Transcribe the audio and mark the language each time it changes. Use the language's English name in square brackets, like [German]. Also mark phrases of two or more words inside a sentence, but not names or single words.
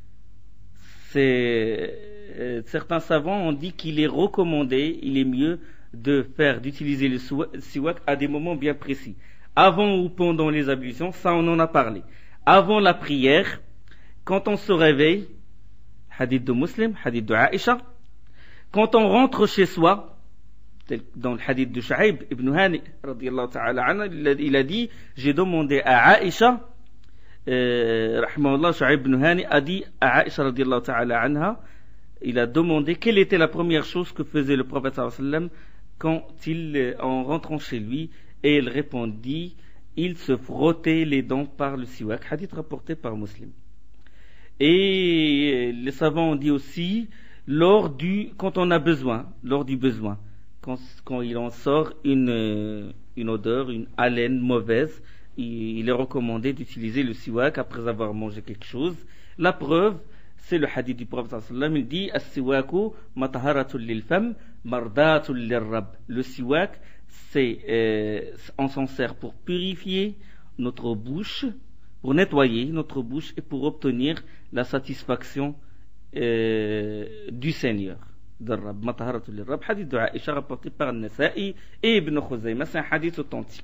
[French] Certains savants ont dit qu'il est recommandé, il est mieux d'utiliser le siwak à des moments bien précis. Avant ou pendant les ablutions, ça on en a parlé. Avant la prière, quand on se réveille, hadith de Muslim, hadith de Aïcha, quand on rentre chez soi, dans le hadith de Shu'aib ibn Hani, [Arabic] رضي الله تعالى عنها, [French] il a dit, j'ai demandé à Aïcha, rahimahullah, Shu'aib ibn Hani a dit à Aïcha [Arabic] رضي الله تعالى عنها, [French] il a demandé quelle était la première chose que faisait le prophète [Arabic] صلى الله عليه وسلم [French] en rentrant chez lui, et il répondit, il se frottait les dents par le siwak, hadith rapporté par Muslim. Et les savants ont dit aussi, quand on a besoin, lors du besoin, quand il en sort une odeur, une haleine mauvaise, il est recommandé d'utiliser le siwak après avoir mangé quelque chose. La preuve, c'est le hadith du prophète [Arabic] صلى الله عليه وسلم, [French] il dit [Arabic] السواك مطهرة للفم مرضاة للرب. [French] Le siwak, on s'en sert pour purifier notre bouche, pour nettoyer notre bouche et pour obtenir la satisfaction du Seigneur. [Arabic] مطهرة للرب, [French] hadith de Aïcha rapporté par Nasa'i et Ibn Khuzayma, c'est un hadith authentique.